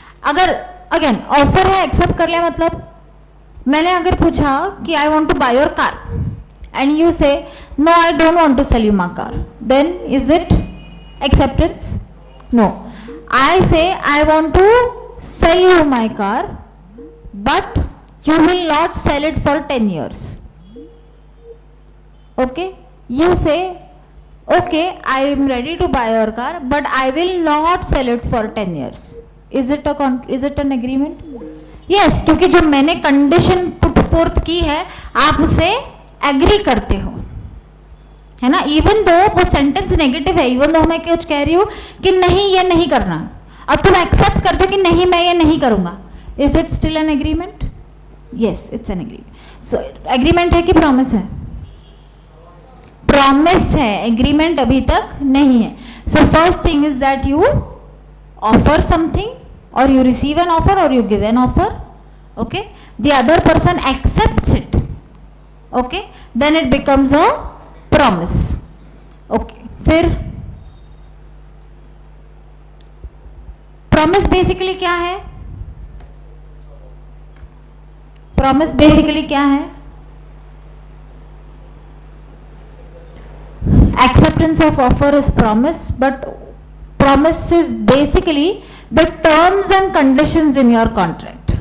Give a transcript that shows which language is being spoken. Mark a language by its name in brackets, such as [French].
[Hindi] अगर again offer है, accept कर लिया मतलब मैंने अगर पूछा कि [English] I want to buy your car and you say no I don't want to sell you my car, then is it acceptance? No. I say I want to sell you my car but you will not sell it for 10 years. Okay, you say okay, I am ready to buy your car but I will not sell it for 10 years. Is it an agreement? [Hindi] Yes, क्योंकि जो मैंने condition put fourth की है आप उसे agree करते हो, है ना. इवन दो वो सेंटेंस नेगेटिव है, इवन दो मैं कुछ कह रही हूँ कि नहीं ये नहीं करना और तुम एक्सेप्ट करते हो कि नहीं मैं ये नहीं करूँगा, [English] Is it still an agreement? Yes, it's an agreement. So agreement है कि promise है? Promise है, agreement [Hindi] अभी तक नहीं है. [English] So first thing is that you offer something or you receive an offer or you give an offer. Okay, the other person accepts it. Okay, then it becomes a promise. [Hindi] Okay, फिर promise basically क्या है? Promise basically क्या है? [English] Acceptance of offer is promise, but promise is basically the terms and conditions in your contract.